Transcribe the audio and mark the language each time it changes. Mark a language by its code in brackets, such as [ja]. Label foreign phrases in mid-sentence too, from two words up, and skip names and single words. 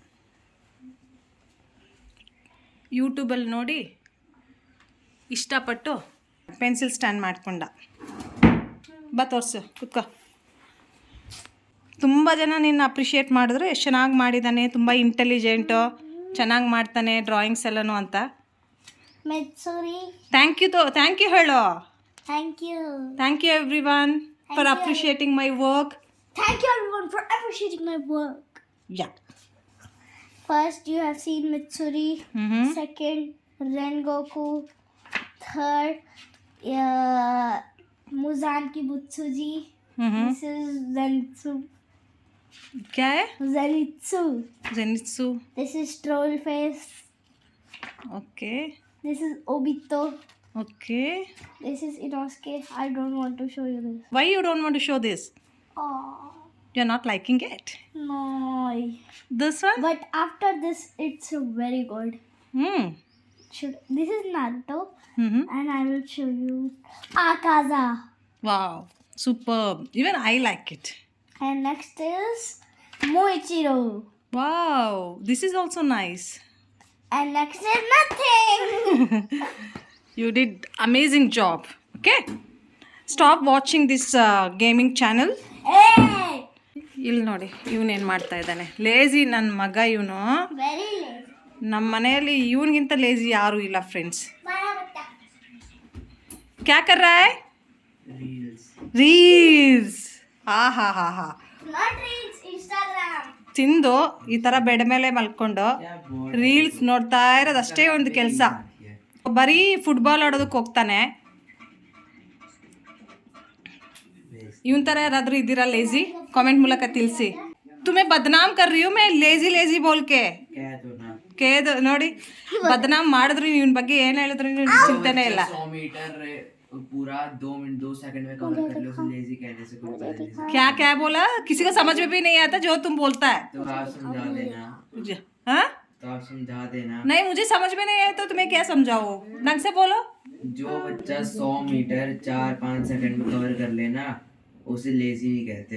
[kn] ಯೂಟ್ಯೂಬಲ್ಲಿ ನೋಡಿ ಇಷ್ಟಪಟ್ಟು [en] pencil stand [kn] ಮಾಡ್ಕೊಂಡ. ಬಾ ತೋರಿಸು, ಕುತ್ಕೋ. ತುಂಬ ಜನ ನಿನ್ನ ಅಪ್ರಿಷಿಯೇಟ್ ಮಾಡಿದ್ರು, ಎಷ್ಟು ಚೆನ್ನಾಗಿ ಮಾಡಿದ್ದಾನೆ, ತುಂಬ ಇಂಟೆಲಿಜೆಂಟು, ಚೆನ್ನಾಗಿ ಮಾಡ್ತಾನೆ ಡ್ರಾಯಿಂಗ್ಸ್ ಎಲ್ಲನೂ ಅಂತ. [en] thank you [kn] ಹೇಳು. [en] thank you every one for appreciating my work. Thank you everyone for appreciating my work. ಯಾ. First, you have seen Mitsuri. Second, Rengoku. Third, Muzanki Butsuji. This is Zenitsu. [hi] क्या है? [en] Zenitsu. जेनित्सु. This is Trollface. ओके. This is Obito. ओके. This is Inosuke. I don't want to show you this. Why you don't want to show this? Oh, You're not liking it. no. This one? But after this, it's very good. This is Naruto, and I will show you Akaza. Wow. Superb. Even I like it. And next is Moichiro. Wow. This is also nice. And next is nothing. You did amazing job. Okay. Stop watching this gaming channel. Hey! [kn] ಇಲ್ಲಿ ನೋಡಿ ಇವನೇನು ಮಾಡ್ತಾ ಇದ್ದಾನೆ. ಲೇಜಿ ನನ್ನ ಮಗ ಇವನು. [en] Very lazy. [kn] ನಮ್ಮ ಮನೆಯಲ್ಲಿ ಇವನಿಗಿಂತ ಲೇಜಿ ಯಾರೂ ಇಲ್ಲ ಫ್ರೆಂಡ್ಸ್. Marabata. [hi] क्या कर रहा है? [kn] ರೀಲ್ಸ್. ಹಾ. [en] Not reels, Instagram. [kn] ತಿಂದು ಈ ಥರ ಬೆಡ್ ಮೇಲೆ ಮಲ್ಕೊಂಡು ರೀಲ್ಸ್ ನೋಡ್ತಾ ಇರೋದು ಅಷ್ಟೇ ಒಂದು ಕೆಲಸ. ಬರೀ ಫುಟ್ಬಾಲ್ ಆಡೋದಕ್ಕೆ ಹೋಗ್ತಾನೆ. ಇವನ್ ಥರ ಯಾರಾದರೂ ಇದ್ದೀರಾ ಲೇಜಿ? ಕಾಮೆಂಟ್ ಮೂಲಕ ತಿಳಿಸಿ. [hi] तुम्हें बदनाम कर रही हूँ मैं लेजी बोल के. [kn] ಕೇದು ನೋಡಿ, ಬದನಾಮ್ ಮಾಡಿದ್ರು ಇವನ್ ಬಗ್ಗೆ ಏನು ಹೇಳಿದ್ರು ಚಿಂತೆನೇ ಇಲ್ಲ. [hi] 100 मीटर पूरा 2 मिनट 2 सेकंड में कवर कर लो, उसे लेजी कहने से कोई पता नहीं. क्या बोला? किसी को समझ में भी नहीं आता जो तुम बोलता है. तो आप समझा देना. हाँ? तो आप समझा देना. नहीं, मुझे समझ में नहीं आया तो तुम्हें क्या समझाओ? ढंग से बोलो. जो बच्चा 100 मीटर 4-5 सेकंड में कवर कर लेना उसे लेजी नहीं कहते.